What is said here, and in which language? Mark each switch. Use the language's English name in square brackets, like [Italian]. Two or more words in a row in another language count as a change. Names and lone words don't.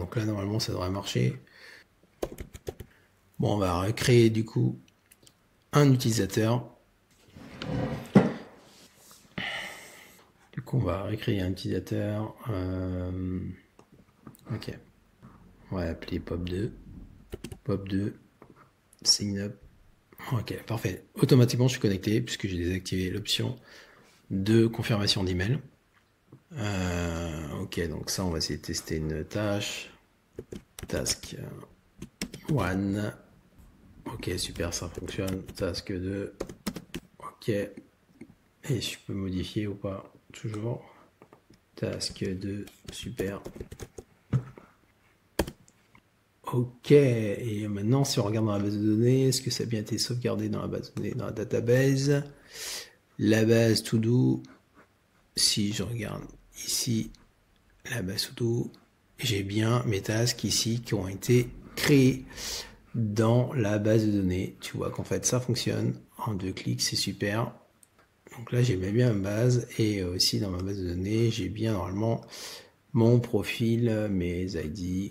[French] Donc là, normalement, ça devrait marcher. Bon, on va recréer du coup un utilisateur. Du coup, on va recréer un utilisateur. Ok. On va l'appeler Pop2. [English] Pop2. Sign up. [French] Ok, parfait. Automatiquement, je suis connecté puisque j'ai désactivé l'option de confirmation d'email. Ok, donc ça, on va essayer de tester une tâche. Task 1. Ok, super, ça fonctionne. Task 2. Ok. Et je peux modifier ou pas? Toujours. Task 2. Super. Ok. Et maintenant, si on regarde dans la base de données, est-ce que ça a bien été sauvegardé dans la base de données, dans la database? La base [English] to do. [French] Si je regarde ici, la base [English] to do, [French] j'ai bien mes tasks ici qui ont été créés dans la base de données. Tu vois qu'en fait ça fonctionne en 2 clics, c'est super. Donc là j'ai bien ma base et aussi dans ma base de données j'ai bien normalement mon profil, mes ID.